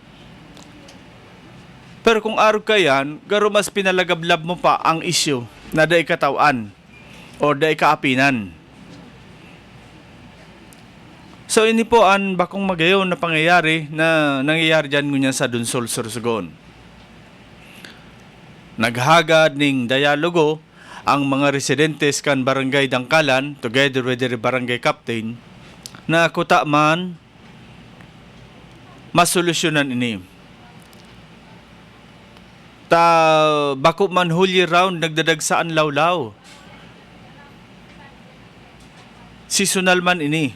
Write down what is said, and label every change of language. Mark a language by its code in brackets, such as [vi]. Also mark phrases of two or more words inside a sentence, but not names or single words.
[bik] Pero kung arog ka yan, garo mas pinalagablab mo pa ang issue na daig katawan o daig kaapinan. So ini po ang bakong magayon na pangyayari na nangyayari dyan ngunyan sa Dunsol, Sorsogon. Naghagad ning dialogo ang mga residentes kan Barangay Dangkalan [en] together with the [bik] barangay captain na kuta man masolusyonan ini. Bako man huli round nagdadagsaan lawlaw. Seasonal man ini.